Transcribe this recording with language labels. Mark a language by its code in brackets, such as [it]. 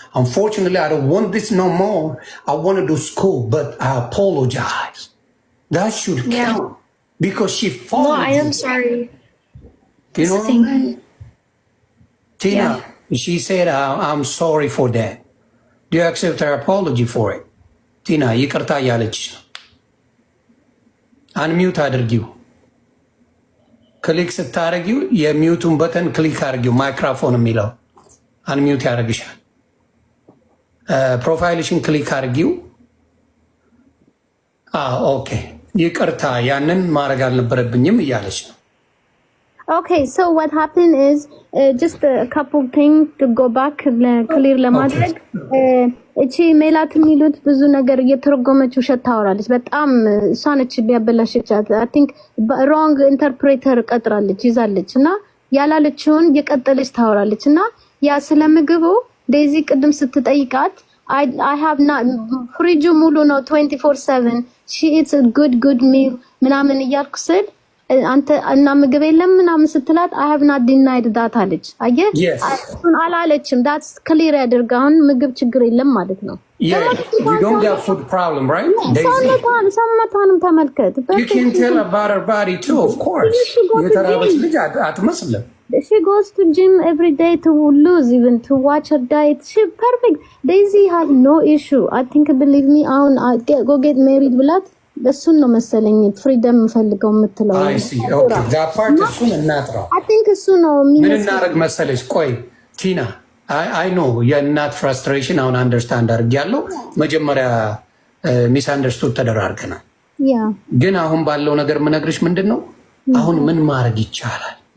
[en] Unfortunately, I don't want this no more. I want to do school, but I apologize. That should count because she followed. No, I am sorry. You know what I mean? Tina, she said, I'm sorry for that. Do you accept her apology for it? [am] Tina, ይቅርታ ያለች አንሚዩት አድርጊው። ክሊክ ስታረጊው የሚዩቱን በተን ክሊክ አድርጊው። ማይክሮፎን የሚለው አንሚዩት ያደርግሻል። ፕሮፋይልሽን ክሊክ አድርጊው። ኦኬ ይቅርታ ያንን ማድረግ አልነበረብኝም እያለች ነው። [en] Okay, so what happened is just a couple things to go back clear [am] ለማድረግ እቺ ሜላት የሚሉት ብዙ ነገር እየተረጎመች ውሸት ታወራለች። በጣም እሷ ነች ቢያበላሽቻት [en] I think wrong interpreter [am] ቀጥራለች ይዛለች እና ያላለችውን የቀጠለች ታወራለች እና ያ ስለምግቡ ዴዚ ቅድም ስትጠይቃት [en] I have not [am] ፍሪጁ ሙሉ ነው [en] 24/7 she eats a good meal [am] ምናምን እያልኩ ስል አንተ እና ምግብ የለም ምናምን ስትላት [en] I have not denied that [am] አለች። አየህ እሱን አላለችም። [en] that's clear [am] ያደርጋውን ምግብ ችግር የለም ማለት ነው። [en] Yeah, you don't get food problem, right? [am] ሰውነቷንም ተመልከት። [en] You can tell about her body too, of course. [am] የተራበች ልጅ አትመስልም። [en] She goes to gym every day to lose, even to watch her diet. She perfect. Daisy has no issue. I think, believe me, go get married [am] ብላት በሱን ነው መሰለኝ ፍሪደም ፈልገው የምትለው። [en] I see. Okay, that part [am] እሱን እናጥራው። [en] I think [am] እሱ ነው ምን እናደርግ መሰለሽ? ቆይ ቲና [en] I know [am] የእናት ፍራስትሬሽን አሁን አንደርስታንድ አድርጌያለሁ። መጀመሪያ ሚስ አንደርስቱድ ተደራርገናል። ግን አሁን ባለው ነገር ምነግርሽ ምንድነው አሁን ምን ማድረግ ይቻላል?